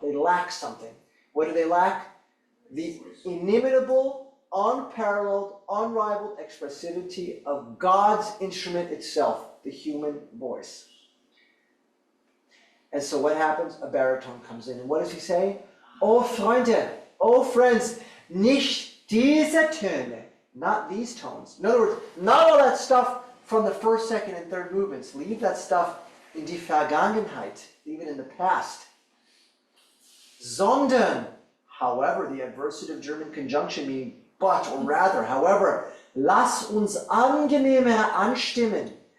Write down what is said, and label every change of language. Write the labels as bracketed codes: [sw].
[en] They lack something. What do they lack? The inimitable, unparalleled, unrivaled expressivity of God's instrument itself, the human voice. And so what happens? A baritone comes in. And what does he say? [de] Oh, Freunde, [en] oh, friends, [de] nicht diese Töne. [en] Not these tones. In other words, not all that stuff from the first, second, and third movements. Leave that stuff [de] in die Vergangenheit, [en] leave it in the past. [de] Sondern, [en] however, the adversative German conjunction meaning but, or rather, however, [de] lass uns angenehmer anstimmen.